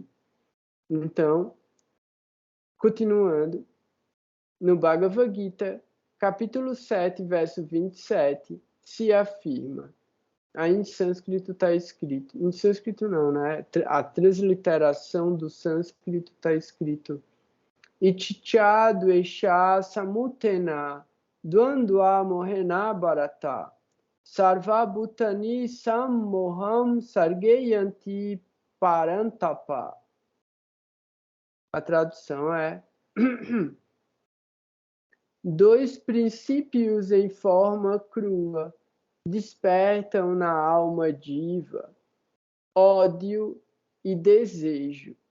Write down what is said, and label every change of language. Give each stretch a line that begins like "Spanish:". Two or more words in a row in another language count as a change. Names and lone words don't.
Portuguese: Então, continuando, no Bhagavad Gita, capítulo 7, verso 27, se afirma. Aí em sânscrito está escrito, em sânscrito não, né? A transliteração do sânscrito está escrito
Sanskrit: इच्छा द्वेष समुत्थेन द्वन्द्व मोहेन भारत सर्व भूतानि सम्मोहं सर्गे यान्ति परन्तप.
Portuguese: A tradução é dois princípios em forma crua despertam na alma diva ódio e desejo.